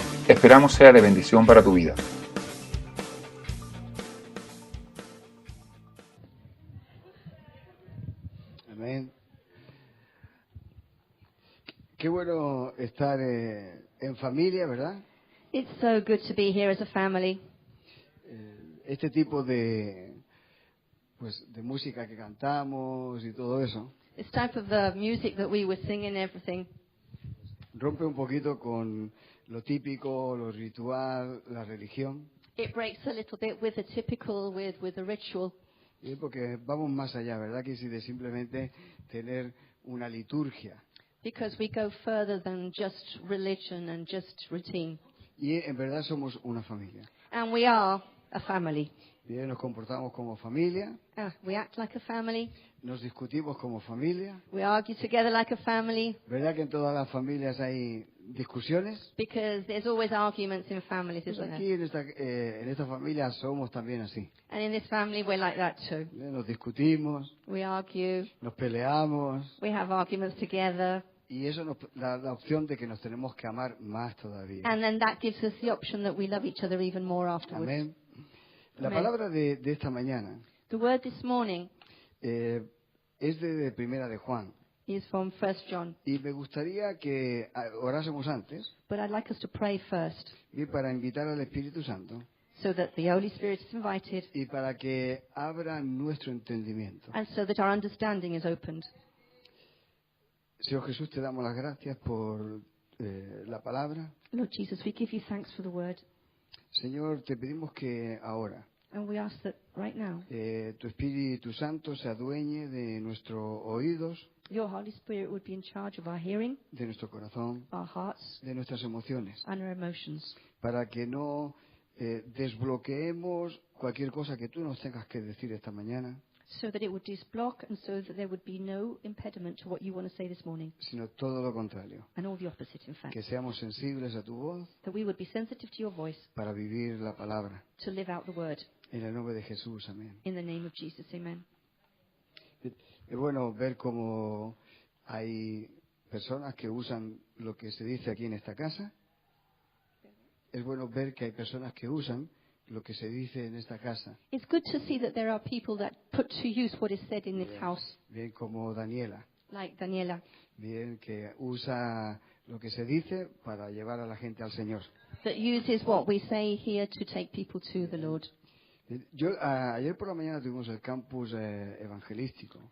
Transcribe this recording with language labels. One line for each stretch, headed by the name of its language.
Spanish: Esperamos sea de bendición para tu vida. Amén. Qué bueno estar en familia, ¿verdad?
English: It's so good to be here as a family.
Spanish: Este tipo de música que cantamos y todo eso
English: This type of music that we were singing, everything,
Spanish: rompe un poquito con lo típico, lo ritual, la religión,
English: it breaks a little bit with the typical, with the ritual,
Spanish: porque vamos más allá, ¿verdad? Que si de simplemente tener una liturgia.
English: because we go further than just religion and just routine.
Spanish: Y en verdad somos una familia.
English: And we are a family.
Spanish: Bien, nos comportamos como familia,
English: We act like a family.
Spanish: nos discutimos como familia.
English: We argue together like a family,
Spanish: ¿Verdad que en todas las familias hay discusiones?
English: because there's always arguments in families,
Spanish: Pues
English: isn't
Spanish: aquí
English: there?
Spanish: en esta familia somos también así.
English: And in this family, we're like that too.
Spanish: Nos discutimos,
English: We argue,
Spanish: nos peleamos
English: we have arguments together,
Spanish: y eso nos da la opción de que nos tenemos que amar más todavía.
English: and then that gives us the option that we love each other even more afterwards.
Spanish: Amén. La Amén. palabra de esta mañana
English: The word this morning
Spanish: es de Primera de Juan
English: is from 1 John,
Spanish: y me gustaría que orásemos antes
English: but I'd like us to pray first
Spanish: y para invitar al Espíritu Santo
English: so that the Holy Spirit is invited
Spanish: y para que abra nuestro entendimiento.
English: and so that our understanding is opened.
Spanish: Señor Jesús, te damos las gracias por la palabra.
English: Lord Jesus, we give you thanks for the word,
Spanish: Señor, te pedimos que ahora
English: and we ask that right now
Spanish: tu Espíritu Santo se adueñe de nuestros oídos,
English: your Holy Spirit would be in charge of our hearing,
Spanish: de nuestro corazón,
English: our hearts,
Spanish: de nuestras emociones,
English: and our emotions,
Spanish: para que no desbloqueemos cualquier cosa que tú nos tengas que decir esta mañana,
English: so that it would disblock and so that there would be no impediment to what you want to say this morning,
Spanish: sino todo lo contrario,
English: and all the opposite, in fact,
Spanish: que seamos sensibles a tu voz
English: that we would be sensitive to your voice
Spanish: para vivir la palabra.
English: to live out the word.
Spanish: En el nombre de Jesús, amén.
English: In the name of Jesus, amen.
Spanish: Es bueno ver cómo hay personas que usan lo que se dice aquí en esta casa. Es bueno ver que hay personas que usan lo que se dice en esta casa.
English: It's good to see that there are people that put to use what is said in this house,
Spanish: Bien como Daniela.
English: like Daniela,
Spanish: Bien que usa lo que se dice para llevar a la gente al Señor.
English: that uses what we say here to take people to the Lord.
Spanish: Ayer por la mañana tuvimos el campus evangelístico.